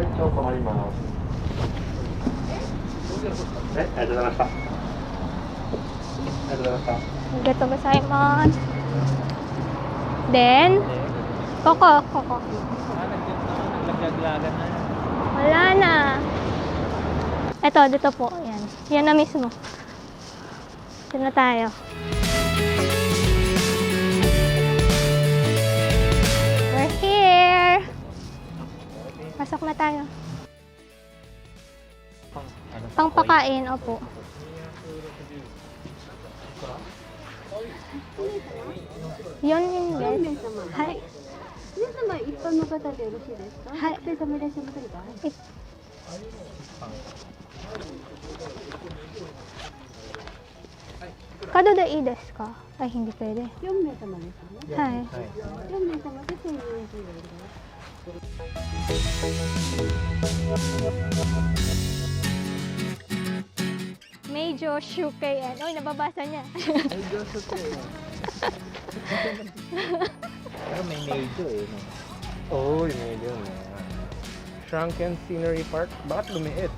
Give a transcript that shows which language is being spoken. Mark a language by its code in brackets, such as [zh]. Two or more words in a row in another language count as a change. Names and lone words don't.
[ja] がとうございます. [en] Then, Koko. [tl] Naglaglagan na. Wala na. Eto, dito po. Yan. Yan na mismo. Dito na tayo. [en] We're here. [tl] Pasok na tayo. Pangpakain, opo. Yun yun, guys. [en] Hi. [ja] 皆様一般の方でよろしいですか？はい。学生様いらっしゃいませんか？カードでいいですか? [tl] Ay, hindi pwede. [ja] 4名様ですね。はい。 4名様で1040円です。 [tl] Medyo Shukkeien. Oy, nababasa niya. Medyo Shukkeien. Pero may medyo eh. No? Oo, yun yun. Shrunken Scenery Park. Bakit lumiit?